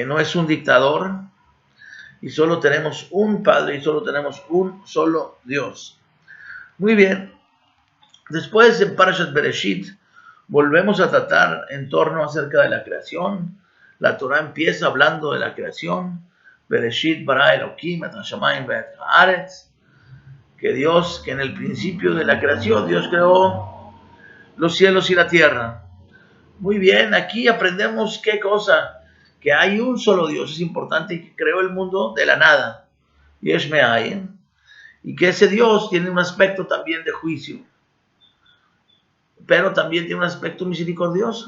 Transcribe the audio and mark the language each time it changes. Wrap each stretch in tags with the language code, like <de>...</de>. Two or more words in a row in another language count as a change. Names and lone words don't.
<es>No es un dictador y solo tenemos un Padre y solo tenemos un solo Dios. Muy bien, después en Parashat Bereshit volvemos a tratar en torno acerca de la creación. La Torah empieza hablando de la creación.</es> <he>בראשית ברא אלהים את השמים ואת הארץ.</he> <es>Que Dios, que en el principio de la creación, Dios creó los cielos y la tierra. Muy bien, aquí aprendemos qué cosa, que hay un solo Dios, es importante, que creó el mundo de la nada,</es> <he>יש מאין,</he> <es>y que ese Dios tiene un aspecto también de juicio, pero también tiene un aspecto misericordioso.</es>